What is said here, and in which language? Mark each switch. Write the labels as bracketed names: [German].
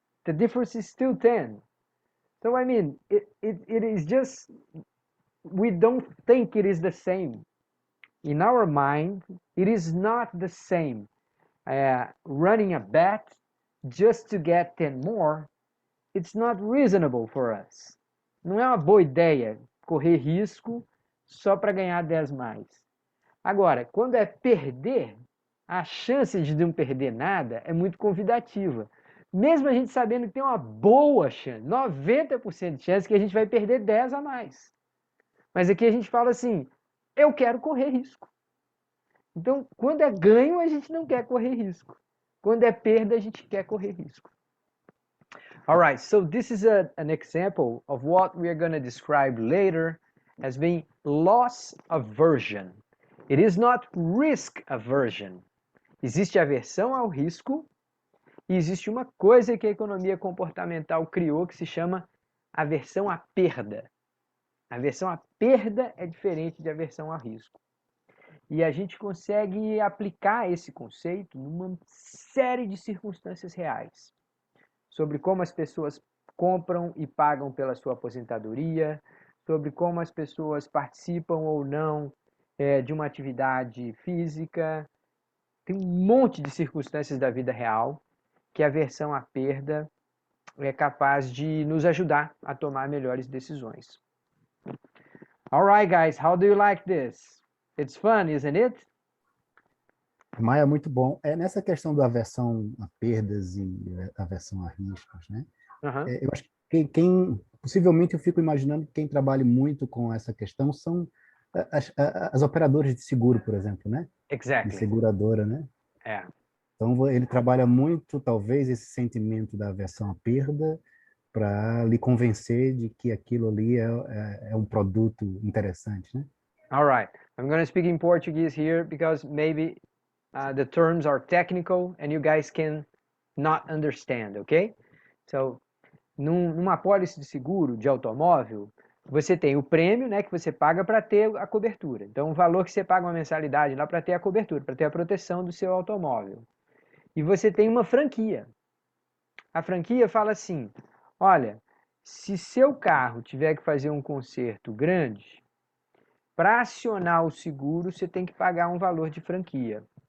[English] The difference is still 10. So, I mean, it is just, we don't think it is the same. In our mind, it is not the same. Running a bet just to get 10 more, it's not reasonable for us. [Portuguese] Não é uma boa ideia correr risco só para ganhar 10 mais. Agora, quando é perder, a chance de não perder nada é muito convidativa. Mesmo a gente sabendo que tem uma boa chance, 90% de chance que a gente vai perder 10 a mais. Mas aqui a gente fala assim, eu quero correr risco. Então, quando é ganho, a gente não quer correr risco. Quando é perda, a gente quer correr risco. [English] All right, so this is an example of what we are going to describe later as being loss aversion. It is not risk aversion. [Portuguese] Existe aversão ao risco e existe uma coisa que a economia comportamental criou que se chama aversão à perda. Aversão à perda é diferente de aversão ao risco. E a gente consegue aplicar esse conceito numa série de circunstâncias reais. Sobre como as pessoas compram e pagam pela sua aposentadoria, sobre como as pessoas participam ou não de uma atividade física. Tem um monte de circunstâncias da vida real que a aversão à perda é capaz de nos ajudar a tomar melhores decisões. [English] All right, guys, how do you like this? It's fun, isn't it? [Portuguese] Maia, muito bom. Nessa questão da aversão a perdas e aversão a riscos, né? Eu acho que possivelmente eu fico imaginando que quem trabalha muito com essa questão são as operadoras de seguro, por exemplo, né? [English] Exactly. [Portuguese] De seguradora, né? Então ele trabalha muito, talvez, esse sentimento da aversão à perda para lhe convencer de que aquilo ali é um produto interessante, né? [English] All right. I'm going to speak in Portuguese here because maybe the terms are technical and you guys can not understand, okay? [Portuguese] So, numa apólice de seguro de automóvel, você tem o prêmio, né, que você paga para ter a cobertura. Então, o valor que você paga uma mensalidade lá para ter a cobertura, para ter a proteção do seu automóvel. E você tem uma franquia. A franquia fala assim, olha, se seu carro tiver que fazer um conserto grande, para acionar o seguro, você tem que pagar um valor de franquia.